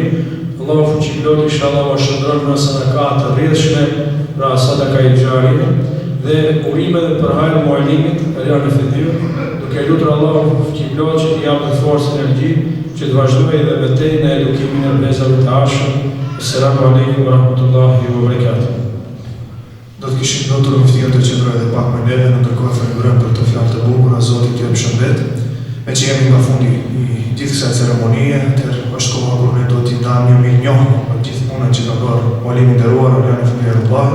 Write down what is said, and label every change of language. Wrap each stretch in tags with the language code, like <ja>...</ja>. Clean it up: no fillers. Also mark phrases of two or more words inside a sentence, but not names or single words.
<sq>Allahu fuqiplot inshallah u shndron në sadaka të rrjedhshme, pra sadaka e xharie dhe urime dhe për hajër mualimit, janë efektiv, duke lutur Allahu fuqiplot që t'i japë forcë dhe energji që të vazhdojë dhe betej në edukimin e vëllezërve të ashëm.</sq> <ar>السلام عليكم ورحمة الله وبركاته.</ar> <sq>Do të kishim lutur muftin të qëndrojë edhe pak më neve, në ndërkohë falenderojmë për të fjalë të bukura, Zoti t'ju shëndet. Me që jemi nga fundi i gjithë kësaj ceremonie, është koha kur ne do t'i ndajmë një mirënjohje për gjithë punën që ka bërë mualimi i nderuar Oriani Fëmijërullah.</sq>